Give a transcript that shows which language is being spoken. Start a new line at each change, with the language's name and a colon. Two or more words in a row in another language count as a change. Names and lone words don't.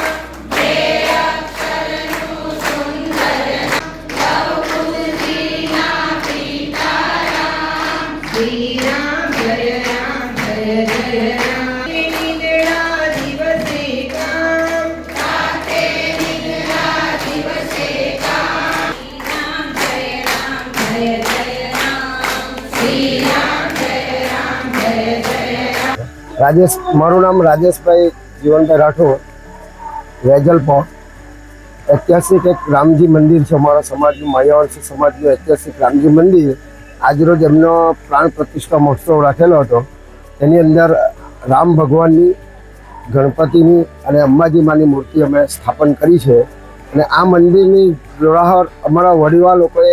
Gujarati: હે અક્ષરનુ સુંદર નામ, લવકુશજીના પિતા રામ, શ્રી રામ જય જય રામ, નિદ્રા દિવસે કામ, રાતે નિદ્રા દિવસે કામ, રામ જય રામ, શ્રી રામ જય જય રામ। राजेश, મારુ નામ રાજેશ ભાઈ જીવન ભાઈ રાઠૌર, વેજલપોર। ઐતિહાસિક એક રામજી મંદિર હૈ અમરા સમાજ માયાવંશી સમાજ ઐતિહાસિક રામજી મંદિર આજ રોજ એમનો પ્રાણ પ્રતિષ્ઠા મહોત્સવ રાખેલો હતો। એની અંદર રામ ભગવાનની, ગણપતિની અને અંબાજી માની મૂર્તિ અમે સ્થાપન કરી છે અને આ મંદિરની જોડાહર અમરા વડીવા લોકોએ